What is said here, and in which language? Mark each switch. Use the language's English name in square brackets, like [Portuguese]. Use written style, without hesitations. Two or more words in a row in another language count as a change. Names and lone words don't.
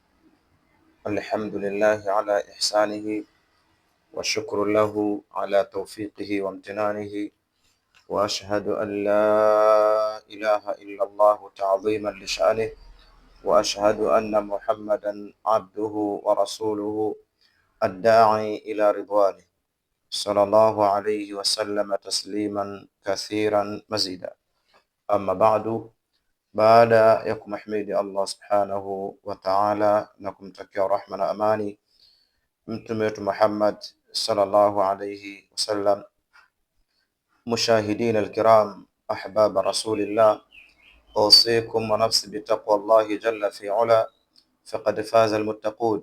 [Arabic] الحمد لله على إحسانه والشكر له على توفيقه وامتنانه، وأشهد أن لا إله إلا الله تعظيما لشأنه، وأشهد أن محمدا عبده ورسوله الداعي إلى رضوانه، صلى الله عليه وسلم تسليما كثيرا مزيدا. أما بعد، [Swahili] baada ya kumhimidi Allah [Arabic] سبحانه وتعالى [Swahili] na kumtakia rahma na amani mtume wetu Muhammad [Arabic] صلى الله عليه وسلم مشاهدين الكرام أحباب رسول الله أوصيكم ونفسي بتقوى الله جل في علا فقد فاز المتقون.